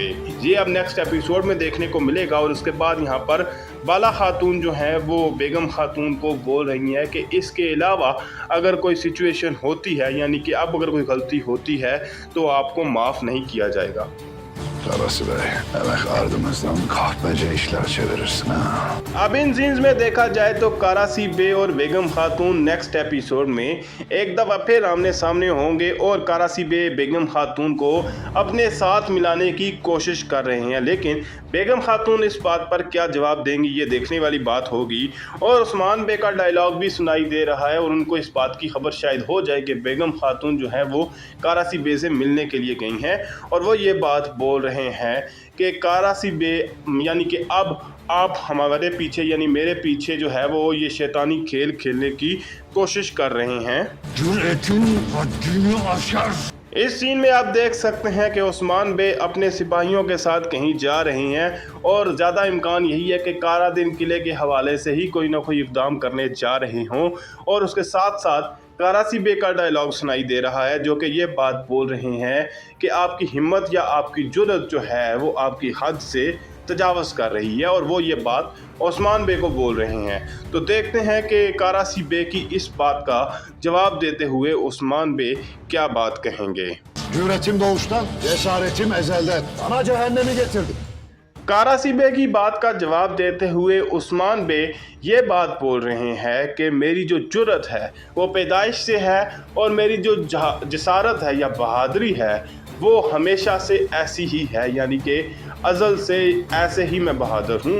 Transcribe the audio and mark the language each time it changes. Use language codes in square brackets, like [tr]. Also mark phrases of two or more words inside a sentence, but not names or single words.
[hi] ये अब [en] next episode [hi] में देखने को मिलेगा। और उसके बाद यहाँ पर बाला खातून जो है वो बेगम खातून को बोल रही है कि इसके अलावा अगर कोई सिचुएशन होती है यानी कि अब अगर कोई गलती होती है तो आपको माफ़ नहीं किया जाएगा। [tr] Karasi Bey, demek ardımızdan kahpece işler çevirirsin ha. [hi] अब इन सीन्स में देखा जाए तो कारासी बे और बेगम खातून [en] next episode [hi] में एक दफ़ा फिर आमने सामने होंगे और कारासी बे बेगम खातून को अपने साथ मिलाने की कोशिश कर रहे हैं। लेकिन बेगम खातून इस बात पर क्या जवाब देंगी ये देखने वाली बात होगी। और उस्मान बे का डायलॉग भी सुनाई दे रहा है और उनको इस बात की खबर शायद हो जाए कि बेगम खातून जो है वो कारासी बे से मिलने के लिए गई हैं और वो ये बात बोल रहे हैं कि कारासी बे यानी कि अब आप हमारे पीछे यानी मेरे पीछे जो है वो ये शैतानी खेल खेलने की कोशिश कर रहे हैं। [tr] Cüretin haddini aşar. [hi] इस सीन में आप देख सकते हैं कि उस्मान बे अपने सिपाहियों के साथ कहीं जा रहे हैं और ज़्यादा इम्कान यही है कि कारादीन किले के हवाले से ही कोई ना कोई इक़दाम करने जा रहे हों। और उसके साथ साथ कारासी बे का डायलॉग सुनाई दे रहा है जो कि ये बात बोल रहे हैं कि आपकी हिम्मत या आपकी जुर्रत जो है वो आपकी हद से तजावज़ कर रही है और वो ये बात उस्मान बे को बोल रहे हैं। तो देखते हैं कि कारासी बे की इस बात का जवाब देते हुए उस्मान बे क्या बात कहेंगे। [tr] Cüretim doğuştan, cesaretim ezelden. Bana cehennemi getirdi. [hi] कारासी बे की बात का जवाब देते हुए उस्मान बे ये बात बोल रहे हैं कि मेरी जो जुर्रत है वो पैदाइश से है और मेरी जो जसारत है या बहादुरी है वो हमेशा से ऐसी ही है यानी कि अज़ल से ऐसे ही मैं बहादुर हूँ।